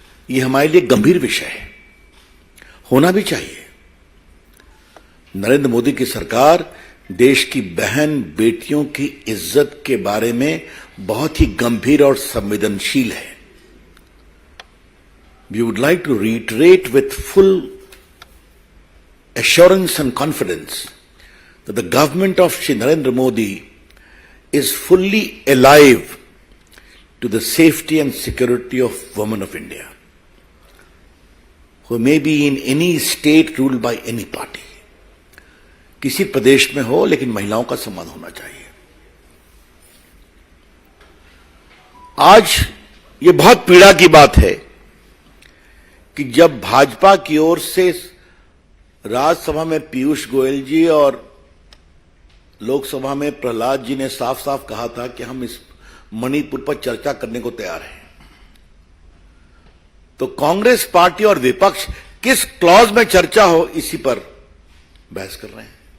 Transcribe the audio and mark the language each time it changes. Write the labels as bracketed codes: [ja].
[hi] यह हमारे लिए गंभीर विषय है, होना भी चाहिए। नरेंद्र मोदी की सरकार देश की बहन बेटियों की इज्जत के बारे में बहुत ही गंभीर और संवेदनशील है। [en] We would like to reiterate with full assurance and confidence that the government of Shri Narendra Modi is fully alive to the safety and security of women of India, who may be in any state ruled by any party. [hi] किसी प्रदेश में हो लेकिन महिलाओं का सम्मान होना चाहिए। आज ये बहुत पीड़ा की बात है कि जब भाजपा की ओर से राज्यसभा में पीयूष गोयल जी और लोकसभा में प्रहलाद जी ने साफ साफ कहा था कि हम इस मणिपुर पर चर्चा करने को तैयार हैं, तो कांग्रेस पार्टी और विपक्ष किस क्लॉज में चर्चा हो इसी पर बहस कर रहे हैं।